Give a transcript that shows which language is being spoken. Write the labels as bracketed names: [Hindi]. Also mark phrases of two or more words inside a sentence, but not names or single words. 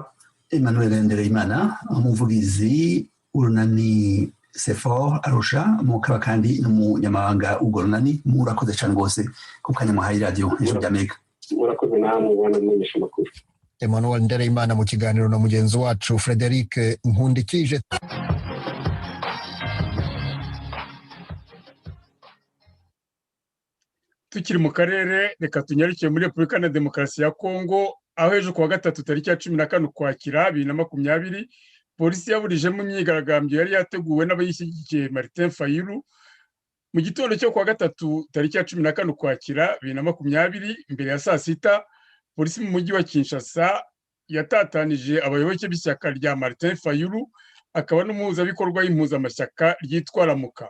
[Kinyarwanda] Emmanuel Ndereyimana umuvugizi urunani Sephora Arusha mukaba kandi n'umunyamabanga w'urwo runani murakoze cyane rwose ku kanya muhaye radio Ijwi ry'Amerika. Murakoze namwe bwana mumenyesha makuru. Emmanuel Ndereyimana mu kiganiro na mugenzi wacu Frederic Nkundikije. Tukiri mu karere reka tunyarukiye muri Repubulika na Demokarasi ya Kongo aho ejo kuwa gatatu tariki ya 14 Ukwakira 2020 polisi yaburijemo imyigaragambyo yari yateguwe n'abayishyigikiye Martin Fayulu. Mu gitondo cyo kuwa gatatu tariki ya 14 Ukwakira 2020 imbere ya saa sita, polisi mu mujyi wa Kinshasa yatatanije abayoboke b'ishyaka rya Martin Fayulu, akaba n'umuhuzabikorwa w'impuzamashyaka ryitwa Lamuka.